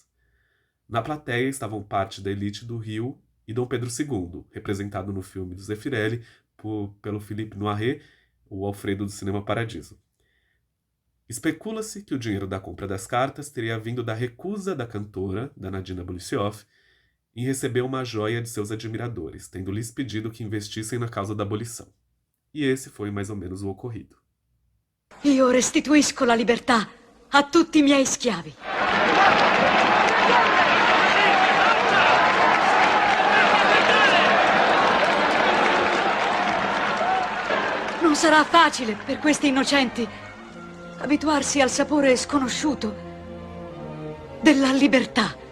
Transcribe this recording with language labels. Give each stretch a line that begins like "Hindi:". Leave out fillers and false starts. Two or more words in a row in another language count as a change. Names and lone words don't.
Portuguese: Na plateia estavam parte da elite do Rio e Dom Pedro II, representado no filme do Zeffirelli pelo Philippe Noiret, o Alfredo do Cinema Paradiso. Especula-se que o dinheiro da compra das cartas teria vindo da recusa da cantora, da Nadina Boleshyov, em receber uma joia de seus admiradores, tendo-lhes pedido que investissem na causa da abolição. E esse foi mais ou menos o ocorrido.
Italian: Io restituisco la libertà a tutti i miei schiavi. Non sarà facile per questi innocenti abituarsi al sapore sconosciuto della libertà.